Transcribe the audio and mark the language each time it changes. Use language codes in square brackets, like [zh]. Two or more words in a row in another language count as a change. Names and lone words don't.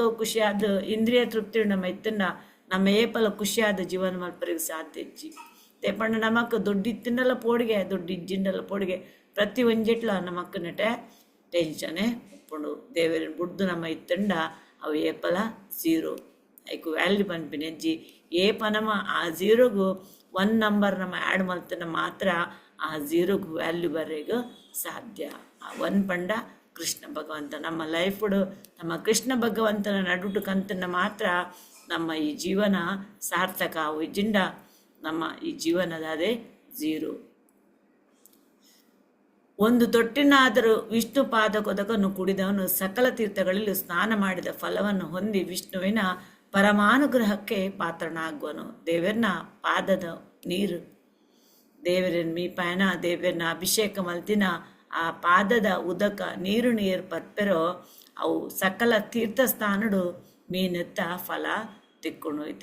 [tcy] ಖುಷಿಯಾದ ಇಂದ್ರಿಯ ತೃಪ್ತಿ ನಮ್ಮ ಇತ್ತನ್ನ ನಮ್ಮ ಏಪಲ ಖುಷಿಯಾದ ಜೀವನ ಮಲ್ಪರಿಗೆ ಸಾಧ್ಯ ಇಜ್ಜಿ ತೆಪ್ಪಣ್ಣ ನಮಕ್ ದುಡ್ಡಿತ್ತಿನಲ್ಲ ಪೋಡಿಗೆ ದುಡ್ಡು ಇಜ್ಜಿಂಡಲ್ಲ ಪೋಡಿಗೆ ಪ್ರತಿ ಒಂಜೆಟ್ಲ ನಮಕ್ ನೆಟೆ ಟೆನ್ಷನೇ ಉಪ್ಪುಂಡು ದೇವರಿನ ಬುಡ್ದು ನಮ್ಮ ಇತ್ತಂಡ ಅವು ಏಪಲ ಝೀರೋ ಐಕು ವ್ಯಾಲ್ಯೂ ಪನ್ಪಿನೆಜ್ಜಿ ಏಪ ನಮ್ಮ ಆ ಝೀರೋಗು 1 ನಂಬರ್ ನಮ್ಮ ಆ್ಯಡ್ ಮಲ್ತನ ಮಾತ್ರ ಆ ಝೀರೋಗು ವ್ಯಾಲ್ಯೂ ಬರೆಗೂ ಸಾಧ್ಯ. ಆ 1 ಪಂಡ ಕೃಷ್ಣ ಭಗವಂತ ನಮ್ಮ ಲೈಫುಡು ನಮ್ಮ ಕೃಷ್ಣ ಭಗವಂತನ ನಡುಟು ಕಂತನ ಮಾತ್ರ ನಮ್ಮ ಈ ಜೀವನ ಸಾರ್ಥಕ ಅವು ಇಜ್ಜಿಂಡ ನಮ್ಮ ಈ ಜೀವನದಾದೆ ಝೀರೋ. [kn] ಒಂದು ತೊಟ್ಟಿನಾದರೂ ವಿಷ್ಣು ಪಾದಕೊದಕನ್ನು ಕುಡಿದವನು ಸಕಲ ತೀರ್ಥಗಳಲ್ಲಿ ಸ್ನಾನ ಮಾಡಿದ ಫಲವನ್ನು ಹೊಂದಿ ವಿಷ್ಣುವಿನ ಪರಮಾನುಗ್ರಹಕ್ಕೆ ಪಾತ್ರನಾಗುವನು. [tcy] ದೇವರನ ಪಾದದ ನೀರು ದೇವರನ್ನ ಮೀ ಪಯನ ದೇವರನ್ನ ಅಭಿಷೇಕ ಮಲ್ತಿನ ಆ ಪಾದದ ಉದಕ ನೀರು ನೀರು ಪರ್ಪೆರೋ ಅವು ಸಕಲ ತೀರ್ಥಸ್ಥಾನಡು ಮೀನೆತ್ತ ಫಲ ತಿಕ್ಕೊಂಡು ಇತ್ತೆ.